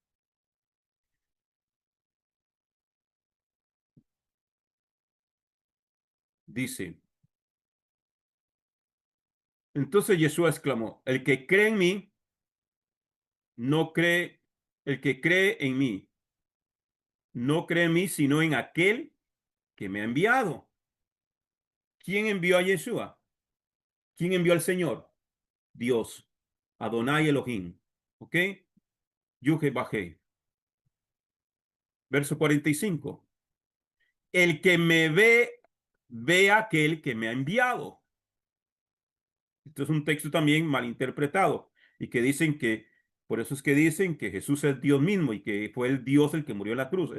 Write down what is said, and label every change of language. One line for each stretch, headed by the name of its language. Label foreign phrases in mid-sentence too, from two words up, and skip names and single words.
Spanish: Dice, entonces Jesús exclamó, el que cree en mí, no cree, el que cree en mí, no cree en mí, sino en aquel que me ha enviado. ¿Quién envió a Yeshua? ¿Quién envió al Señor? Dios.
Hebrew: אדוני אלהים. ¿Ok?
Spanish: Yuhe Bajé. Verso 45. El que me ve, ve a aquel que me ha enviado. Esto es un texto también mal interpretado y que dicen que, por eso es que dicen que Jesús es Dios mismo y que fue el Dios el que murió en la cruz.